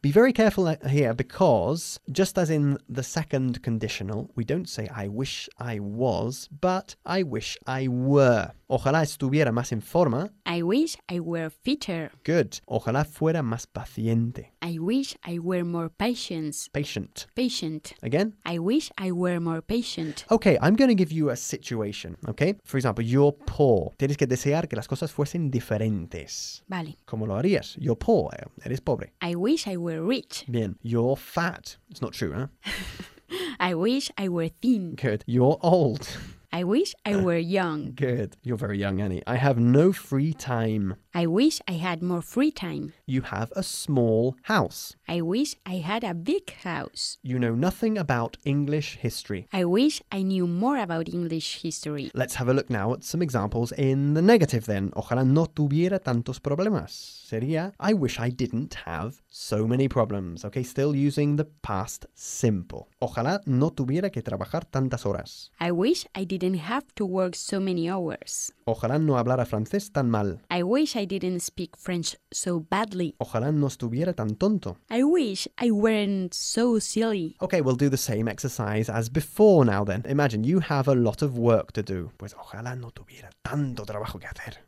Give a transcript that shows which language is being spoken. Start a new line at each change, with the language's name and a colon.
English: Be very careful here because just as in the second conditional, we don't say I wish I was, but I wish I were.
Spanish: Ojalá estuviera más en forma.
English: I wish I were fitter.
Spanish: Good. Ojalá fuera más paciente.
English: I wish I were more patient. Patient. Patient. Again? I wish I were more patient. Okay, I'm going to give you a situation, okay? For example, you're poor.
Spanish: Tienes que desear que las cosas fuesen diferentes. Vale. ¿Cómo lo harías?
English: You're poor.
Spanish: Eres pobre.
English: I wish I were rich. Bien. You're fat. It's not true, huh? I wish I were thin. Good. You're old. I wish I were young. Good. You're very young, Annie. I have no free time. I wish I had more free time. You have a small house. I wish I had a big house. You know nothing about English history. I wish I knew more about English history. Let's have a look now at some examples in the negative then.
Spanish: Ojalá no tuviera tantos problemas. Sería,
English: I wish I didn't have so many problems. Okay, still using the past simple.
Spanish: Ojalá no tuviera que trabajar tantas horas.
English: I wish I didn't have to work so many hours.
Spanish: Ojalá no hablara francés tan mal.
English: I wish I didn't speak French so badly.
Spanish: Ojalá no estuviera tan tonto.
English: I wish I weren't so silly. Okay, we'll do the same exercise as before now then. Imagine you have a lot of work to do.
Spanish: Pues ojalá no tuviera tanto trabajo que hacer.